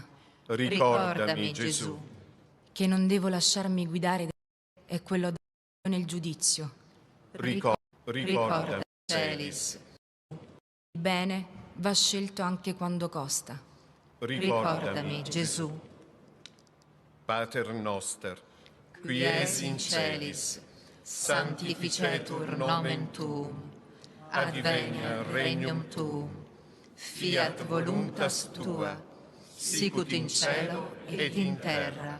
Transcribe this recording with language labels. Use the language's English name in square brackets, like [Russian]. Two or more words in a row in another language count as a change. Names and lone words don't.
[Italian] Ricordami, Gesù. che non devo lasciarmi guidare e quello nel giudizio. Ricordami, Celis. Il bene va scelto anche quando costa. Ricordami, Gesù. [Latin] Pater noster, qui es in celis, sanctificetur nomen tuum, adveniat regnum tuum, fiat voluntas tua, sicut in cielo et in terra.